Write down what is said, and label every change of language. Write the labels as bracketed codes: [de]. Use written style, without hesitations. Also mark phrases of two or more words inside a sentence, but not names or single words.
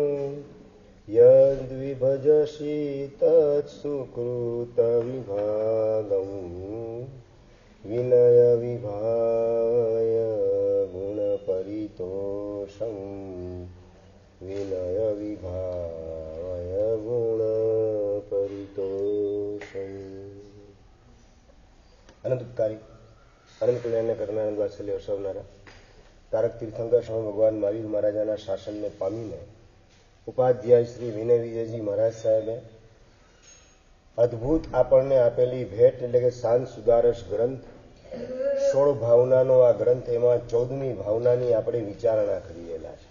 [sa] यद्विभजसि तत्सुकृतविभागम् विनयविभाय गुणपरितोषं विनयविभाय गुणपरितोषम्। [gu] અનંતકારી અનંત કલ્યાણ કરનાર વાત્સલ્ય અસવનારા તારક તીર્થંકર સ્વામી ભગવાન મહાવીર મહારાજાના શાસનને પામીને ઉપાધ્યાય શ્રી વિનય વિજયજી મહારાજ સાહેબે અદ્ભુત આપણને આપેલી ભેટ એટલે કે શાંત સુદારસ ગ્રંથ 16 ભાવનાનો આ ગ્રંથ, એમાં 14મી ભાવનાની આપણે વિચારણા કરેલા છે.